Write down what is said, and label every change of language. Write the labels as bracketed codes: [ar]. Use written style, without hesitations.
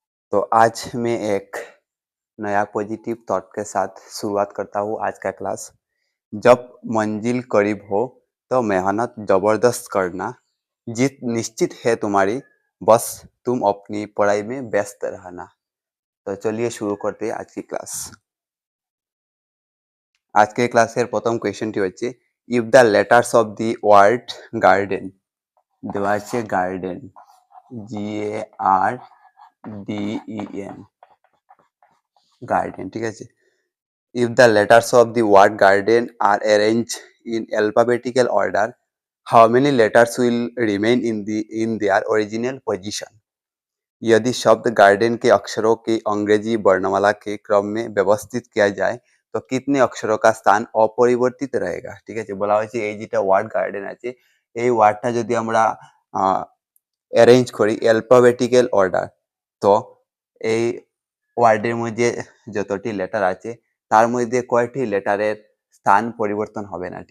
[hi] तो आज मैं एक नया पॉजिटिव थॉट के साथ शुरुआत करता हूँ आज का क्लास। जब मंजिल करीब हो तो मेहनत जबरदस्त करना, जीत निश्चित है तुम्हारी, बस तुम अपनी पढ़ाई में व्यस्त रहना। तो चलिए शुरू करते हैं आज की क्लास। [bn] আজকে ক্লাসের প্রথম কোয়েশ্চেনটি হচ্ছে [en] if the letters of the word garden [bn] দেওয়া আছে গার্ডেন GARDEN গার্ডেন ঠিক আছে। [en] if the letters of the word garden [bn] আর arrange in alphabetical order [en] How many letters will remain in their original position. [hi] यदि शब्द garden के अक्षरों की अंग्रेजी वर्णमाला के क्रम में व्यवस्थित किया जाए तो कितने अक्षरों का स्थान अपरिवर्तित रहेगा। ठीक है, [bn] বলা হয়েছে এই যেটা ওয়ার্ড গার্ডেন আছে এই ওয়ার্ডটা যদি আমরা অ্যারেঞ্জ করি অ্যালফাবেটিক্যাল অর্ডার, তো এই ওয়ার্ডের মধ্যে যতটি লেটার আছে তার মধ্যে কয়টি লেটারের স্থান পরিবর্তন হবে না।